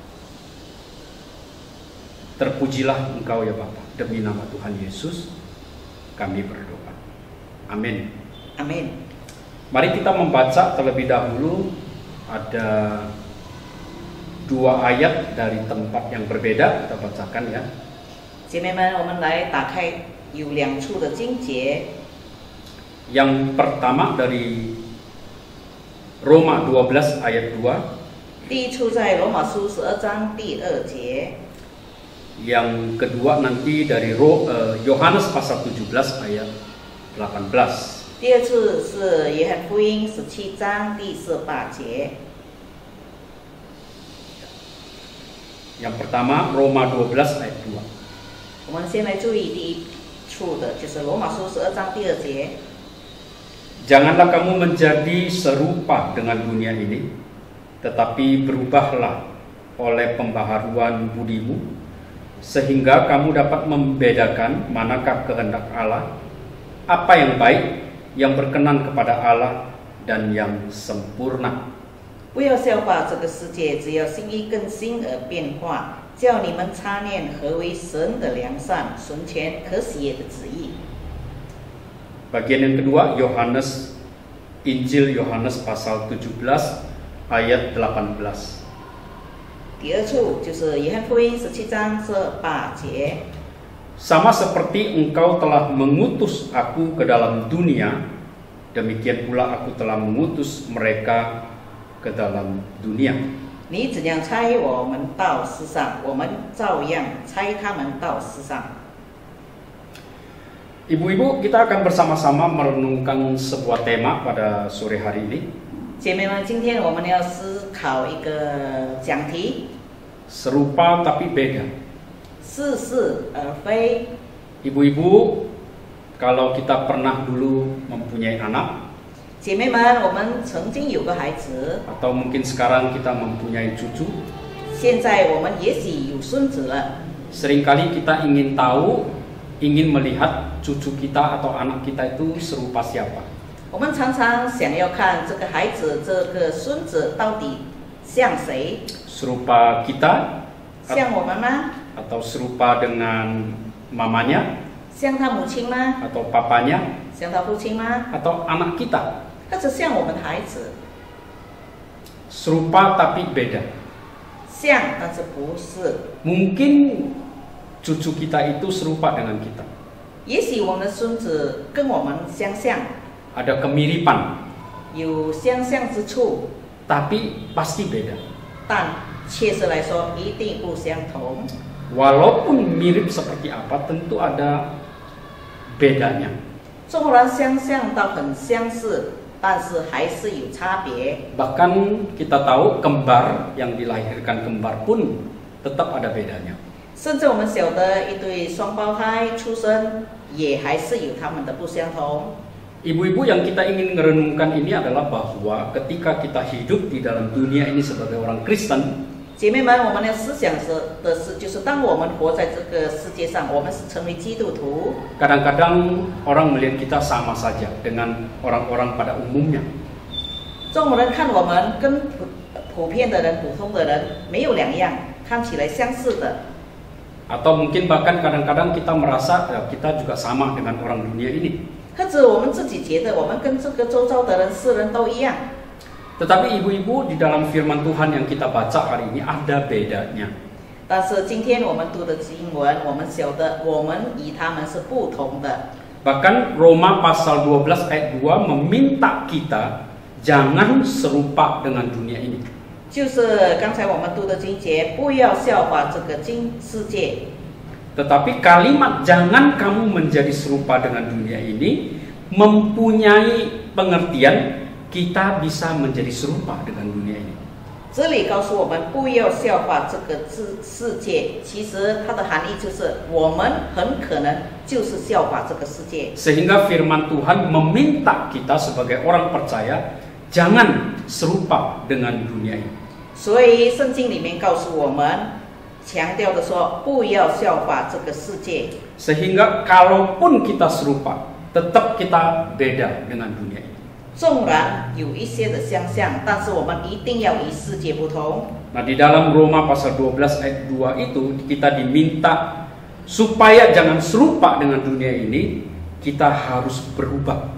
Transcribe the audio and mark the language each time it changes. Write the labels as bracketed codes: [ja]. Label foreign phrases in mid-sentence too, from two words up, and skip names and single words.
[id] Terpujilah Engkau ya Bapa, demi nama Tuhan Yesus kami berdoa. Amin. Amin. Mari kita membaca terlebih dahulu, ada 2 ayat dari tempat yang berbeda, kita bacakan ya. [zh] 姐妹们，我们来打开有2处的经节。 [id] Yang pertama dari Roma 12 ayat 2. [zh] 第一处在罗马书12章第2节。 [id] Yang kedua nanti dari Yohanes pasal 17 ayat 18. [zh] 第二处是约翰福音17章第18节。 [id] Yang pertama Roma 12 ayat 2. [zh] 我们先来注意第一处的，就是罗马书12章第2节。 [id] Janganlah kamu menjadi serupa dengan dunia ini, tetapi berubahlah oleh pembaharuan budimu, sehingga kamu dapat membedakan manakah kehendak Allah, apa yang baik, yang berkenan kepada Allah, dan yang sempurna. [zh] 不要效法这个世界，只要心意更新而变化，叫你们察念何为神的良善、纯全、可喜悦的旨意。 [id] Bagian yang kedua, Injil Yohanes pasal 17 ayat 18. [zh] 第二处就是约翰福音17章18节。 [id] Sama seperti engkau telah mengutus aku ke dalam dunia, demikian pula aku telah mengutus mereka ke dalam dunia. [zh] 你怎样差我们到世上，我们照样差他们到世上。 [id] Ibu-ibu, kita akan bersama-sama merenungkan sebuah tema pada sore hari ini. [zh] 姐妹们，今天我们要思考一个讲题， [id] Serupa tapi beda. [zh] 似是而非。 [id] Ibu-ibu, kalau kita pernah dulu mempunyai anak, [zh] 姐妹们，我们曾经有个孩子， [id] atau mungkin sekarang kita mempunyai cucu, [zh] 现在我们也许有孙子了。 [id] seringkali kita ingin tahu, ingin melihat cucu kita atau anak kita itu serupa siapa. [zh] 我们常常想要看这个孩子、这个孙子到底像谁？ [id] Serupa kita [zh] 像我们吗？ [id] atau serupa dengan mamanya [zh] 像他母亲吗？ [id] atau papanya [zh] 像他父亲吗？ [id] atau anak kita. [zh] 或者像我们的孩子？ [id] Serupa tapi beda. [zh] 像，但是不是。 [id] Mungkin cucu kita itu serupa dengan kita. [zh] 也许我们的孙子跟我们相像， [id] Ada kemiripan, [zh] 有相像之处， [id] tapi pasti beda. [zh] 但确实来说一定不相同。 [id] Walaupun mirip seperti apa, tentu ada bedanya. [zh] 纵然相像到很相似，但是还是有差别。 [id] Bahkan kita tahu kembar yang dilahirkan kembar pun tetap ada bedanya. [zh] 甚至我们晓得一对双胞胎出生，也还是有他们的不相同。 [id] Ibu-ibu, yang kita ingin merenungkan ini adalah bahwa ketika kita hidup di dalam dunia ini sebagai orang Kristen, [zh] 姐妹们，我们要思想的是，就是当我们活在这个世界上，我们是成为基督徒。 [id] kadang-kadang orang melihat kita sama saja dengan orang-orang pada umumnya. [zh] 众人看我们跟普遍的人、普通的人没有两样，看起来相似的。 [id] Atau mungkin bahkan kadang-kadang kita merasa ya, kita juga sama dengan orang dunia ini. [zh] 或者我们自己觉得我们跟这个周遭的人、世人都一样。 [id] Tetapi ibu-ibu di dalam firman Tuhan yang kita baca hari ini ada bedanya. [zh] 但是今天我们读的经文，我们晓得我们与他们是不同的。 [id] Bahkan Roma pasal 12 ayat 2 meminta kita jangan serupa dengan dunia ini. [zh] 就是刚才我们读的经节，不要效法这个世界。 [id] Tetapi kalimat jangan kamu menjadi serupa dengan dunia ini mempunyai pengertian kita bisa menjadi serupa dengan dunia ini. [zh] 这里告诉我们不要效法这个世界，其实它的含义就是我们很可能就是效法这个世界。 [id] Sehingga firman Tuhan meminta kita sebagai orang percaya jangan serupa dengan dunia ini. [zh] 所以圣经里面告诉我们，强调的说不要效法这个世界。 [id] Sehingga kalaupun kita serupa, tetap kita beda dengan dunia ini. [zh] 纵然有一些的相像，但是我们一定要与世界不同。 [id] Nah, di dalam Roma pasal 12 ayat 2 itu kita diminta supaya jangan serupa dengan dunia ini, kita harus berubah.